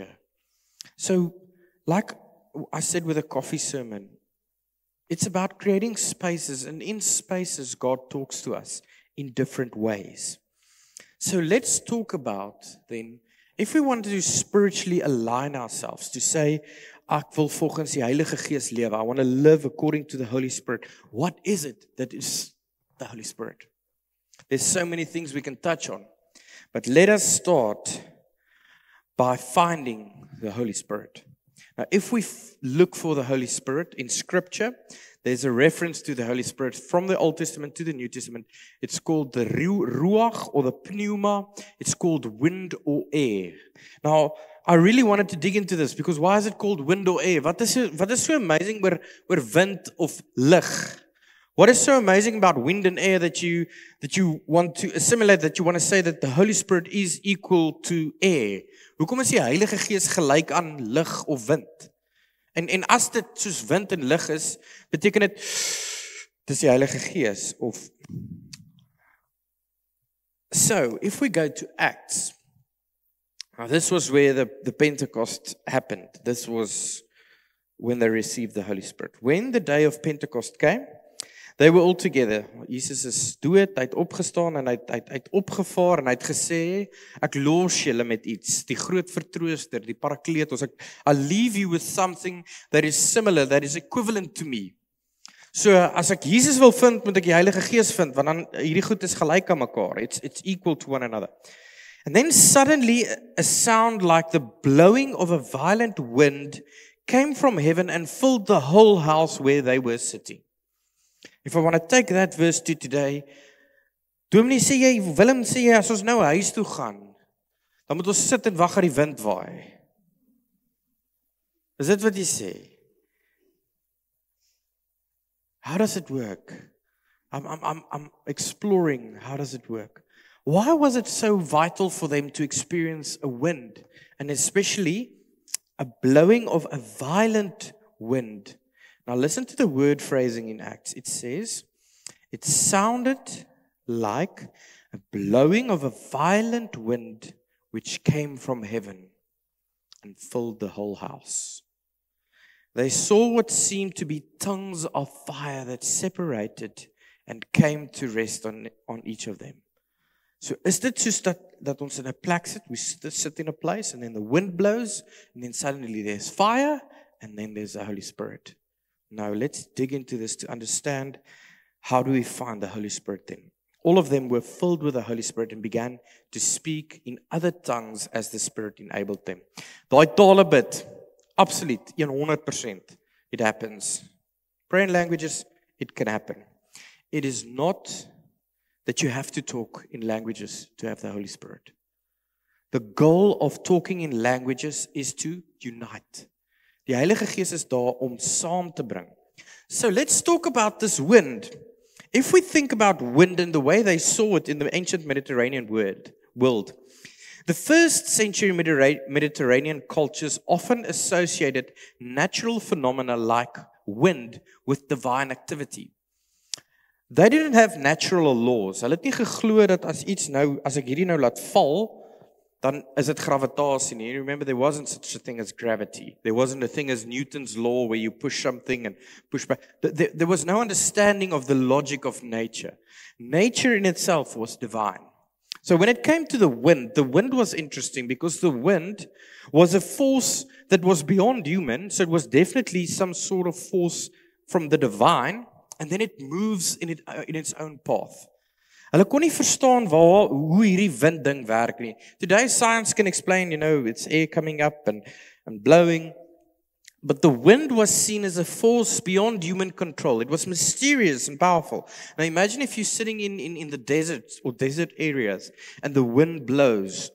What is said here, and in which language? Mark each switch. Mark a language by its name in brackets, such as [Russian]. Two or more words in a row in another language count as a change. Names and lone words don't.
[English] So, like I said with a coffee sermon, it's about creating spaces, and in spaces, God talks to us. in different ways. So let's talk about then, if we want to spiritually align ourselves, to say, [Afrikaans] ek wil volgens die Heilige Gees lewe, [English] I want to live according to the Holy Spirit. What is it that is the Holy Spirit? There's so many things we can touch on. But let us start by finding the Holy Spirit. Now, if we look for the Holy Spirit in Scripture, there's a reference to the Holy Spirit from the Old Testament to the New Testament. It's called the Ruach or the Pneuma. It's called wind or air. Now, I really wanted to dig into this because why is it called wind or air? What is so amazing [Afrikaans] oor wind of lig? [English] What is so amazing about wind and air that you want to assimilate, that you want to say that the Holy Spirit is equal to air? [Afrikaans] Hoekom is die Heilige Gees gelyk aan lig of wind? En as dit soos wind en lig is, beteken dit dis die Heilige Gees of [English] So, if we go to Acts, now this was where the Pentecost happened. This was when they received the Holy Spirit. When the day of Pentecost came, they were all together. [Afrikaans] Jesus is dood, hy het opgestaan en hy het opgevaar en hy het gesê, ek los julle met iets, die groot vertrooster, die Parakletos. [English] I'll leave you with something that is similar, that is equivalent to me. [Afrikaans] So as ek Jesus wil vind, moet ek die Heilige Gees vind, want dan hierdie goed is gelyk aan mekaar. [English] It's equal to one another. And then suddenly a sound like the blowing of a violent wind came from heaven and filled the whole house where they were sitting. If I want to take that verse to today, [Afrikaans] Dominee sê jy, Willem sê jy, as ons nou huis toe gaan, dan moet ons sit en wag dat die wind waai. Is dit wat jy sê? [English] How does it work? I'm exploring, how does it work? Why was it so vital for them to experience a wind, and especially a blowing of a violent wind? Now listen to the word phrasing in Acts. It says, it sounded like a blowing of a violent wind which came from heaven and filled the whole house. They saw what seemed to be tongues of fire that separated and came to rest on each of them. [Afrikaans] So is dit soos dat ons in 'n plek sit, [English] we sit in a place and then the wind blows and then suddenly there's fire and then there's the Holy Spirit. Now let's dig into this to understand how do we find the Holy Spirit then. All of them were filled with the Holy Spirit and began to speak in other tongues as the Spirit enabled them. [Afrikaans] Daai tale bid, absoluut, 100%, [English] it happens. Pray in languages, it can happen. It is not that you have to talk in languages to have the Holy Spirit. The goal of talking in languages is to unite. [Afrikaans] Die Heilige Gees is daar om saam te bring. [English] So let's talk about this wind. If we think about wind and the way they saw it in the ancient Mediterranean world, the first century Mediterranean cultures often associated natural phenomena like wind with divine activity. They didn't have natural laws. [Afrikaans] Hulle het nie geglo dat as ek hierdie nou laat val, dan is dit gravitasie nie. [English] You remember there wasn't such a thing as gravity. There wasn't a thing as Newton's law where you push something and push back. There was no understanding of the logic of nature. Nature in itself was divine. So when it came to the wind was interesting because the wind was a force that was beyond human. So it was definitely some sort of force from the divine, and then it moves in its own path. [Afrikaans] Hulle kon nie verstaan hoe hierdie wind ding werk nie. [English] Today science can explain, it's air coming up and blowing. But the wind was seen as a force beyond human control. It was mysterious and powerful. Now imagine if you're sitting in the desert or desert areas and the wind blows.